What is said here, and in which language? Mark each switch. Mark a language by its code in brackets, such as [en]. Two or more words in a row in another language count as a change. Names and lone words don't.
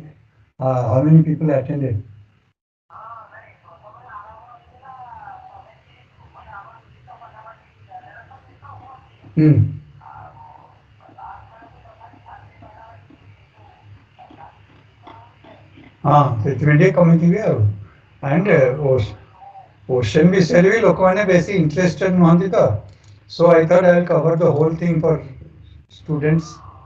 [en] How many people attended? [or] ସେଥିପାଇଁ ଟିକେ କମିଥିବେ ଆଉ [en] and ocean [or] ବିଷୟରେ ବି ଲୋକମାନେ ବେଶୀ ଇଣ୍ଟରେଷ୍ଟେଡ୍ ନୁହନ୍ତି ତ, [en] so I thought I will cover the whole thing for students.